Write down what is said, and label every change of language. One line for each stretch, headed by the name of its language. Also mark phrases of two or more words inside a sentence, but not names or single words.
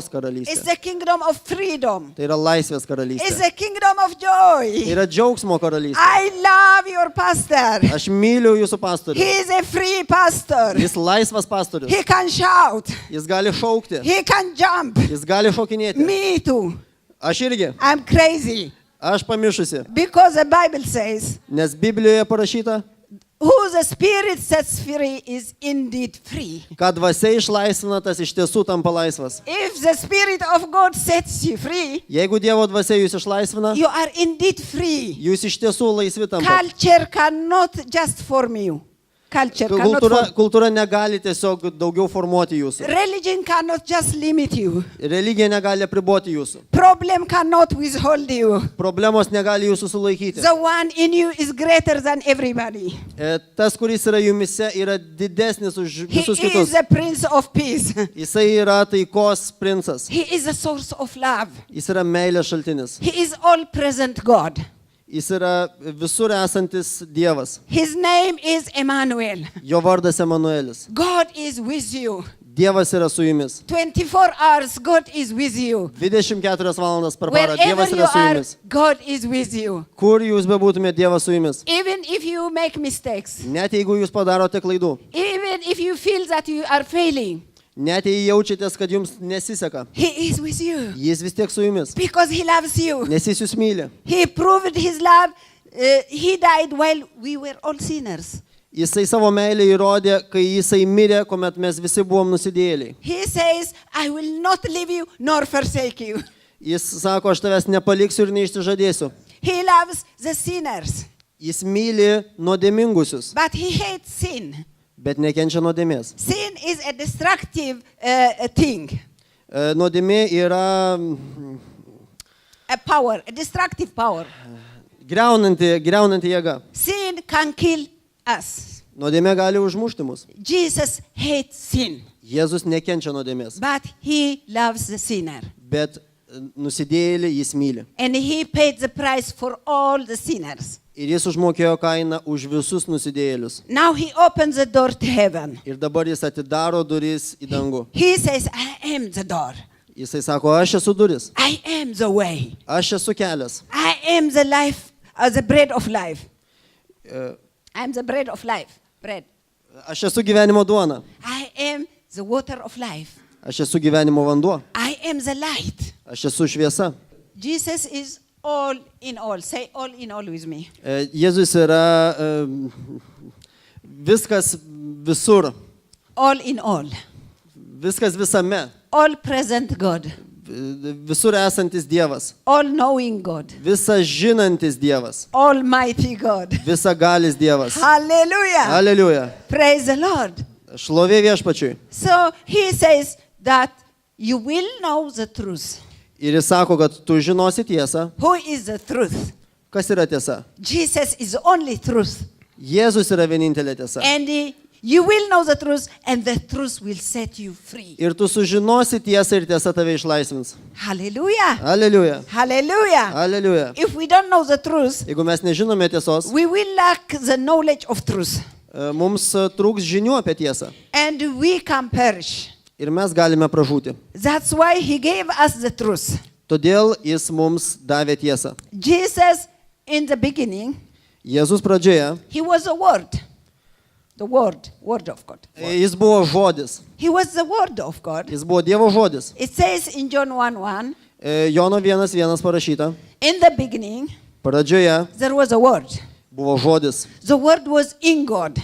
English: It's
Lithuanian: karalystė.
English: the kingdom of freedom.
Lithuanian: Tai yra laisvės
English: It's
Lithuanian: karalystė.
English: the kingdom of
Lithuanian: Tai
English: joy.
Lithuanian: yra džiaugsmo karalystė.
English: I love your pastor.
Lithuanian: Aš myliu jūsų pastorių.
English: He is a free pastor.
Lithuanian: Jis laisvas pastorius.
English: He can shout.
Lithuanian: Jis gali šaukti.
English: He can jump.
Lithuanian: Jis gali šokinėti.
English: Me too.
Lithuanian: Aš irgi.
English: I'm crazy.
Lithuanian: Aš pamišusi.
English: Because the Bible says,
Lithuanian: Nes Biblijoje parašyta,
English: who the Spirit sets free is indeed free.
Lithuanian: kad dvasia išlaisvina, tas iš tiesų tampa laisvas.
English: If the Spirit of God sets you free,
Lithuanian: Jeigu Dievo dvasia jūs išlaisvina,
English: you are indeed free.
Lithuanian: jūs iš tiesų laisvi tampa.
English: Culture cannot just form you. Culture cannot form.
Lithuanian: Kultūra negali tiesiog daugiau formuoti jūsų.
English: Religion cannot just limit you.
Lithuanian: Religija negali apriboti jūsų.
English: Problem cannot withhold you.
Lithuanian: Problemos negali jūsų sulaikyti.
English: The one in you is greater than everybody.
Lithuanian: Tas, kuris yra jumise, yra didesnis už
English: He
Lithuanian: visus
English: is
Lithuanian: kitus.
English: the Prince of Peace.
Lithuanian: Jisai yra taikos princas.
English: He is the source of love.
Lithuanian: Jis yra meilės šaltinis.
English: He is all-present God.
Lithuanian: Jis yra visur esantis Dievas.
English: His name is Emmanuel.
Lithuanian: Jo vardas Emanuelis.
English: God is with you.
Lithuanian: Dievas yra su jumis.
English: 24 hours, God is with you.
Lithuanian: 24 valandas per parą
English: Wherever
Lithuanian: Dievas
English: you
Lithuanian: yra su
English: are,
Lithuanian: jumis.
English: God is with you.
Lithuanian: Kur jūs bebūtumėte, Dievas su jumis.
English: Even if you make mistakes,
Lithuanian: Net jeigu jūs padarote klaidų,
English: even if you feel that you are failing,
Lithuanian: net jei jaučiatės, kad jums nesiseka,
English: He is with you
Lithuanian: Jis vis tiek su jumis,
English: because He loves you.
Lithuanian: nes Jis jūs myli.
English: He proved His love. He died while we were all sinners.
Lithuanian: Jisai savo meilę įrodė, kai Jisai mirė, kuomet mes visi buvom nusidėjėliai.
English: He says, I will not leave you nor forsake you.
Lithuanian: Jis sako, aš tavęs nepaliksiu ir neišsižadėsiu.
English: He loves the sinners,
Lithuanian: Jis myli nuodėmingusius,
English: but He hates sin.
Lithuanian: bet nekenčia nuodėmės.
English: Sin is a destructive thing,
Lithuanian: Nuodėmė yra
English: a destructive power.
Lithuanian: greunanti jėga.
English: Sin can kill us.
Lithuanian: Nuodėmė gali užmušti mus.
English: Jesus hates sin,
Lithuanian: Jėzus nekenčia nuodėmės,
English: but He loves the sinner.
Lithuanian: bet nusidėjėlį Jis myli.
English: And He paid the price for all the sinners.
Lithuanian: Ir Jis užmokėjo kainą už visus nusidėjėlius.
English: Now He opens the door to heaven.
Lithuanian: Ir dabar Jis atidaro duris į dangų.
English: He says, I am the door.
Lithuanian: Jisai sako, aš esu duris,
English: I am the way.
Lithuanian: aš esu kelias,
English: I am the life, the bread of life. E, I am the bread of life. Bread.
Lithuanian: aš esu gyvenimo duona,
English: I am the water of life.
Lithuanian: aš esu gyvenimo vanduo,
English: I am the light.
Lithuanian: aš esu šviesa.
English: Jesus is all in all. Say all in all with me.
Lithuanian: Jėzus yra viskas visur,
English: All in all.
Lithuanian: viskas visame,
English: All present God.
Lithuanian: visur esantis Dievas,
English: All knowing God.
Lithuanian: visa žinantis Dievas,
English: Almighty God.
Lithuanian: visa galis Dievas.
English: Hallelujah.
Lithuanian: Aleliuja.
English: Praise the Lord.
Lithuanian: Šlovė viešpačiui.
English: So He says that you will know the truth.
Lithuanian: Ir Jis sako, kad tu žinosi tiesą.
English: Who is the truth?
Lithuanian: Kas yra tiesa?
English: Jesus is the only truth.
Lithuanian: Jėzus yra vienintelė tiesa.
English: And you will know the truth, and the truth will set you free.
Lithuanian: Ir tu sužinosi tiesą ir tiesa tave išlaisvins.
English: Hallelujah.
Lithuanian: Aleliuja.
English: Hallelujah.
Lithuanian: Aleliuja.
English: If we don't know the truth,
Lithuanian: Jeigu mes nežinome tiesos,
English: we will lack the knowledge of truth,
Lithuanian: mums trūks žinių apie tiesą.
English: and we can perish.
Lithuanian: Ir mes galime pražūti.
English: That's why He gave us the truth.
Lithuanian: Todėl Jis mums davė tiesą.
English: Jesus, in the beginning,
Lithuanian: Jėzus pradžioje,
English: He was the Word. The Word of God.
Lithuanian: Jis buvo žodis.
English: He was the Word of God.
Lithuanian: Jis buvo Dievo žodis.
English: It says in John 1:1,
Lithuanian: Jono 1:1 parašyta.
English: in the beginning,
Lithuanian: Pradžioje
English: there was a Word.
Lithuanian: buvo žodis.
English: The Word was in God.